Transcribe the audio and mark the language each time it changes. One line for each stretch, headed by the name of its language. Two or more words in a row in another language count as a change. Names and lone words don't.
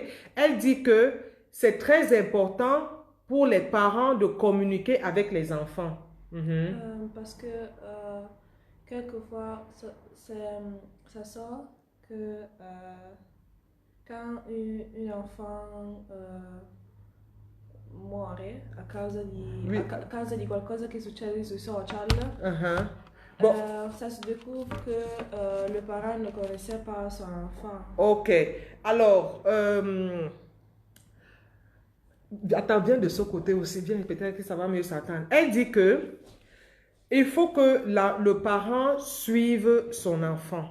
French: Elle dit que c'est très important pour les parents de communiquer avec les enfants. Mhm. parce que quelquefois ça sort que quand un enfant muore Oui.
Italian: a causa di qualcosa che succede sui social,
French: Uh-huh. Bon, ça se découvre que le parent ne connaissait pas son enfant. ok. Alors, attends, viens de ce côté aussi, viens, peut-être que ça va mieux s'entendre. Elle dit que il faut que le parent suive son enfant.